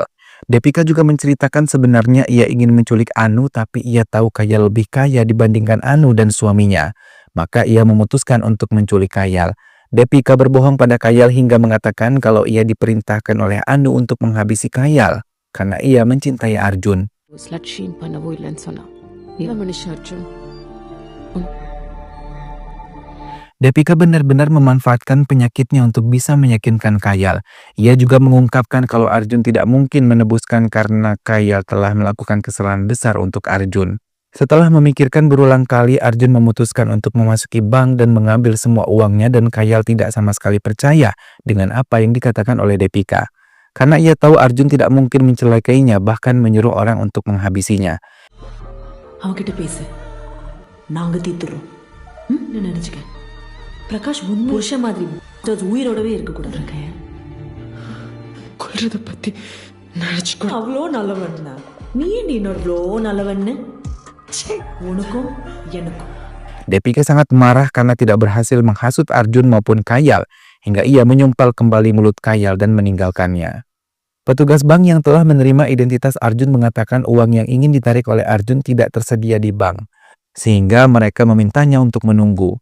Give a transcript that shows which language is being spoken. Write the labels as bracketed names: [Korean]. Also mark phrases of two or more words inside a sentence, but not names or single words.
[Indonesian] Depika juga menceritakan sebenarnya ia ingin menculik Anu, tapi ia tahu Kayal lebih kaya dibandingkan Anu dan suaminya. Maka ia memutuskan untuk menculik Kayal. Depika berbohong pada Kayal hingga mengatakan kalau ia diperintahkan oleh Anu untuk menghabisi Kayal karena ia mencintai Arjun. [English] Slut shame [Tamil] பண்ணவோ இல்லைன்னு சொன்னா. இவன் மனுஷன் அர்ஜுன். [Indonesian] Depika benar-benar memanfaatkan penyakitnya untuk bisa meyakinkan Kayal. Ia juga mengungkapkan kalau Arjun tidak mungkin menebuskan karena Kayal telah melakukan kesalahan besar untuk Arjun. Setelah memikirkan berulang kali, Arjun memutuskan untuk memasuki bank dan mengambil semua uangnya, dan Kayal tidak sama sekali percaya dengan apa yang dikatakan oleh Depika. Karena ia tahu Arjun tidak mungkin mencelakainya, bahkan menyuruh orang untuk menghabisinya. [Tamil] அவன்கிட்ட பேசு, நாங்க தீத்துறோம். என்ன நினைச்சுக்க? பிரகாஷ் புருஷன் மாதிரி உயிரோடவே இருக்க கூடாது. கொல்றத பத்தி நினைச்சுக்கோ. அவ்வளோ நல்லவன் தான் நீ. அவ்வளோ நல்லவன்னு உனக்கும் எனக்கும். [Indonesian] Depika sangat marah karena tidak berhasil menghasut Arjun maupun Kayal, hingga ia menyumpal kembali mulut Kayal dan meninggalkannya. Petugas bank yang telah menerima identitas Arjun mengatakan uang yang ingin ditarik oleh Arjun tidak tersedia di bank, sehingga mereka memintanya untuk menunggu.